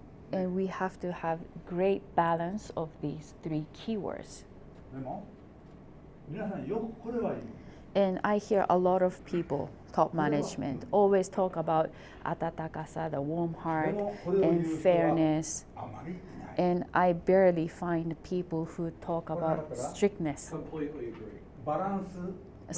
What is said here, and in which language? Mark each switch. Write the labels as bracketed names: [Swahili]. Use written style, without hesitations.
[English] And we have to have great balance of these three keywords. [Japanese] でも皆さんよくこれはいい。 [English] And I hear a lot of people, top management, always talk about 温かさ, the warm heart, and fairness. [Japanese] あまりいない。 [English] And I barely find people who talk about strictness. Completely agree. [Japanese] バランス。